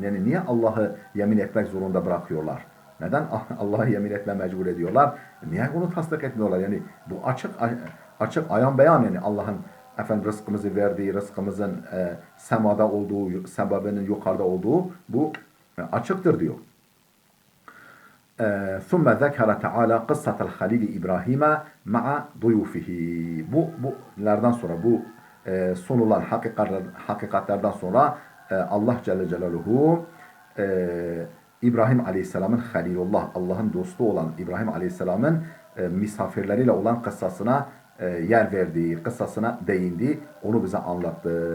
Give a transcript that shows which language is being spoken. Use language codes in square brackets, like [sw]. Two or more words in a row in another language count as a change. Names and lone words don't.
[tr] Yani niye Allah'ı yemin etmek zorunda bırakıyorlar? Neden Allah'a yemin etme mecbur ediyorlar? Niye onu tasdik etmiyorlar? Yani bu açık ayan beyan, yani Allah'ın efendim rızkımızı verdiği, rızkımızın semada olduğu, sebebinin yukarıda olduğu bu açıktır diyor. [ar] ثُمَّ ذَكَرَ تَعَالَى قِصَّةَ الْخَلِيلِ İbrahim'e مَعَ ضُيُوفِهِ. [tr] Bunlardan sonra, bu sunulan hakikatlerden sonra Allah Celle Celaluhu İbrahim Aleyhisselam'ın Halilullah, Allah'ın dostu olan İbrahim Aleyhisselam'ın misafirleriyle olan kıssasına yer verdi, kıssasına değindi, onu bize anlattı.